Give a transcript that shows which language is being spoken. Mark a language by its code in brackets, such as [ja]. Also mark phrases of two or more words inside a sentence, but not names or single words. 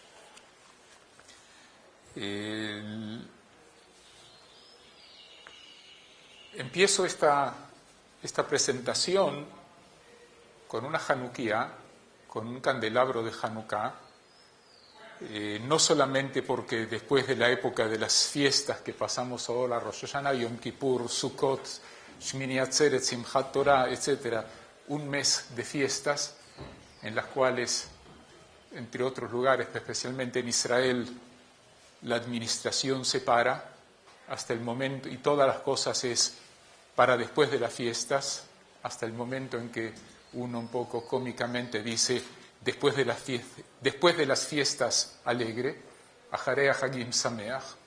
[es] Empiezo esta presentación con una Hanukkah, con un candelabro de Hanukkah, no solamente porque después de la época de las fiestas que pasamos ahora, Rosh Hashanah, Yom Kippur, Sukkot, Shmini Atzeret, Simchat Torah, etc., un mes de fiestas en las cuales, entre otros lugares, especialmente en Israel, la administración se para hasta el momento, y todas las cosas es para después de las fiestas, hasta el momento en que uno un poco cómicamente dice, después de las fiestas alegre, [he] אחרי החגים שמח,